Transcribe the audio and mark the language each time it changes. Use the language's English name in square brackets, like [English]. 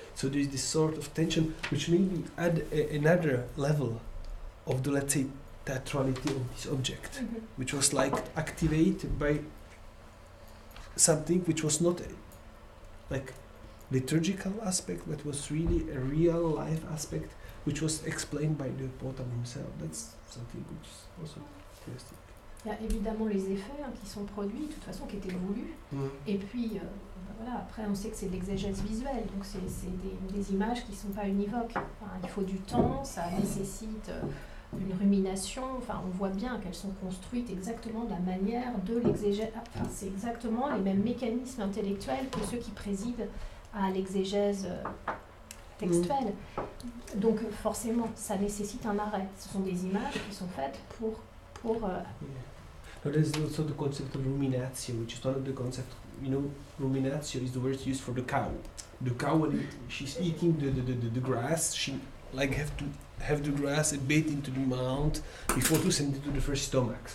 [English] So there is this sort of tension which maybe add another level of the, let's say, theatrality of this object, which was activated by something which was not a liturgical aspect, but was really a real life aspect, which was explained by the portal himself. That's something which is also interesting. [French] Il y a évidemment les effets qui sont produits, de toute façon qui étaient voulus. Et puis, après on sait que c'est de l'exégèse visuelle, donc c'est des images qui ne sont pas univoques. Il faut du temps, ça nécessite une rumination, enfin on voit bien qu'elles sont construites exactement de la manière de l'exégèse, enfin c'est exactement les mêmes mécanismes intellectuels que ceux qui président à l'exégèse textuelle. Donc forcément, ça nécessite un arrêt. Ce sont des images qui sont faites pour [English] Now there's also the concept of ruminatio, which is one of the concepts, ruminatio is the word used for the cow. The cow, when she's eating the grass, she like have the grass a bit into the mouth before to send it to the first stomach.